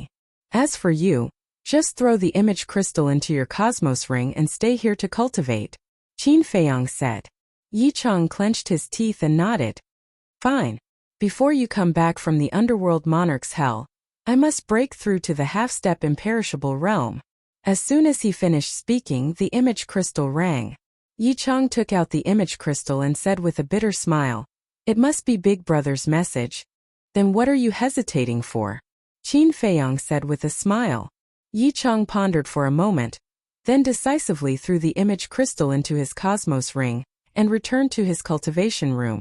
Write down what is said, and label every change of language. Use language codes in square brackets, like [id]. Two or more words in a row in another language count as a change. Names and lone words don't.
[en] As for you, just throw the image crystal into your cosmos ring and stay here to cultivate, Qin Feiyang said. Yi Cheng clenched his teeth and nodded. Fine. Before you come back from the underworld monarch's hell, I must break through to the half-step imperishable realm. As soon as he finished speaking, the image crystal rang. Yi Cheng took out the image crystal and said with a bitter smile, "It must be Big Brother's message." Then what are you hesitating for? Qin Feiyang said with a smile. Yi Cheng pondered for a moment. then decisively threw the image crystal into his cosmos ring, and returned to his cultivation room.